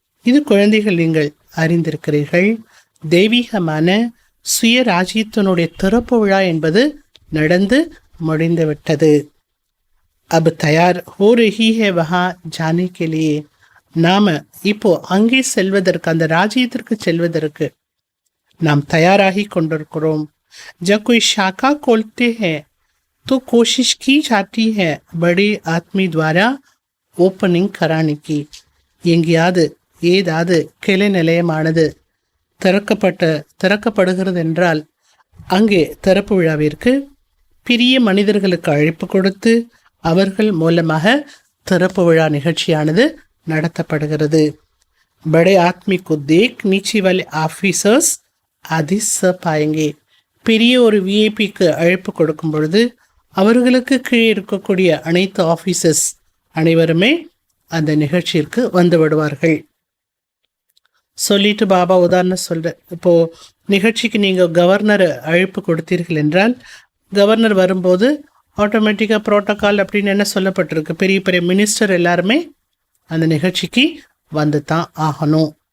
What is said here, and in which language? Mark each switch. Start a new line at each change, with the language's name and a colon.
Tamil: இது குழந்தைகள் நீங்கள் அறிந்திருக்கிறீர்கள். தெய்வீகமான சுய ராஜ்யத்தினுடைய திறப்பு விழா என்பது நடந்து முடிந்துவிட்டது.
Hindi: अब तैयार हो रही है वहाँ जाने के लिए.
Tamil: நாம இப்போ அங்கே செல்வதற்கு, அந்த ராஜ்யத்திற்கு செல்வதற்கு நாம் தயாராகி கொண்டிருக்கிறோம்.
Hindi: जब कोई शाखा खोलते हैं तो कोशिश की जाती है बड़े आदमी द्वारा ओपनिंग कराने की.
Tamil: எங்கேயாவது ஏதாவது கிளை நிலையமானது திறக்கப்படுகிறது என்றால் அங்கே திறப்பு விழாவிற்கு பெரிய மனிதர்களுக்கு அழைப்பு கொடுத்து அவர்கள் மூலமாக திறப்பு விழா நிகழ்ச்சியானது நடத்தப்படுகிறது.
Hindi: बड़े आदमी को देख नीचे वाले ऑफिसर्स आदि सब पाएंगे.
Tamil: பெரிய ஒரு விஐபிக்கு அழைப்பு கொடுக்கும் பொழுது அவர்களுக்கு கீழே இருக்கக்கூடிய அனைத்து ஆஃபீஸர்ஸ் அனைவருமே அந்த நிகழ்ச்சிக்கு வந்து விடுவார்கள். சொல்லிட்டு பாபா உதாரணம் சொல்ற, இப்போ நிகழ்ச்சிக்கு நீங்கள் கவர்னர் அழைப்பு கொடுத்தீர்கள் என்றால் கவர்னர் வரும்போது ஆட்டோமேட்டிக்காக ப்ரோட்டோக்கால் அப்படின்னு என்ன சொல்லப்பட்டிருக்கு, பெரிய பெரிய மினிஸ்டர் எல்லாருமே அந்த நிகழ்ச்சிக்கு வந்து தான் ஆகணும்.